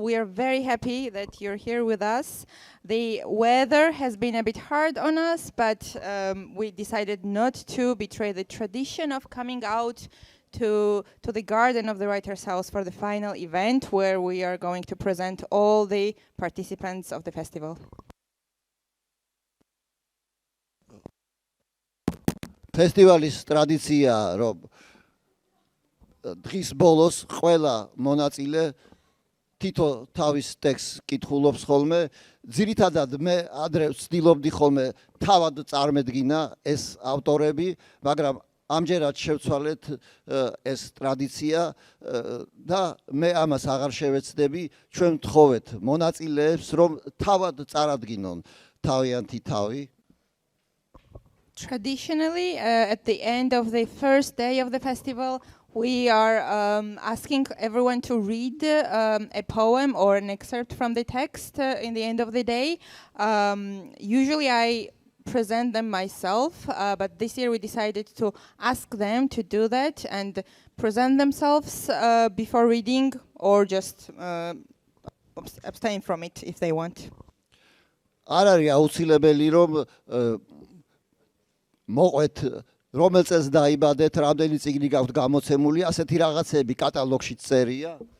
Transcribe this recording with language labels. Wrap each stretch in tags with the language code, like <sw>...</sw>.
<en>We are very happy that you're here with us. The weather has been a bit hard on us, but we decided not to betray the tradition of coming out to the garden of the Writers' House for the final event, where we are going to present all the participants of the festival.</en> <ka>ფესტივალის ტრადიციაა, რომ დღის ბოლოს ყველა მონაწილე თითო თავის ტექსტს კითხულობს ხოლმე. ძირითადად მე ადრე ვცდილობდი ხოლმე თავად წარმედგინა ეს ავტორები, მაგრამ ამჯერად შევცვალეთ ეს ტრადიცია და მე ამას აღარ შევეცდები. ჩვენ ვთხოვეთ მონაწილეებს, რომ თავად წარადგინონ თავიანთი თავი.</ka> <en>Traditionally, at the end of the first day of the festival, we are asking everyone to read a poem or an excerpt from the text in the end of the day. Usually I present them myself, but this year we decided to ask them to do that and present themselves before reading, or just abstain from it if they want.</en> <ka>არ არის აუცილებელი რომ მოყვეთ რომელ წელს დაიბადეთ, რამდენი წიგნი გაქვთ გამოცემული, ასეთი რაღაცები კატალოგში წერია.</ka>